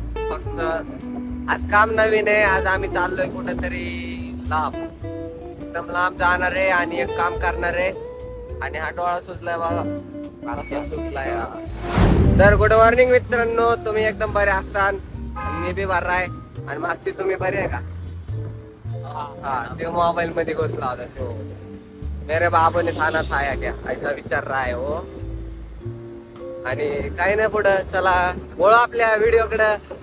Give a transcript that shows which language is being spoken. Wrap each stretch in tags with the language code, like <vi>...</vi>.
<mr>फक्त आज काम नवीन आहे. आज आम्ही चाललोय कुठेतरी लांब, एकदम लांब जाणार आहे आणि एक काम करणार आहे. आणि हा डोळा सुचलाय बघा, डोळा सुचलाय. तर गुड मॉर्निंग मित्रांनो, तुम्ही एकदम बरे असाल, मी बी बरा आहे. आणि मागची तुम्ही बरे आहे का? हा, ते मोबाईल मध्ये घुसला होता तो.</mr> <hi>मेरे बाबू ने खाना खाया क्या ऐसा विचार रहा है हो.</hi> <mr>आणि काही नाही, पुढं चला बोळू आपल्या व्हिडिओ कडे.</mr>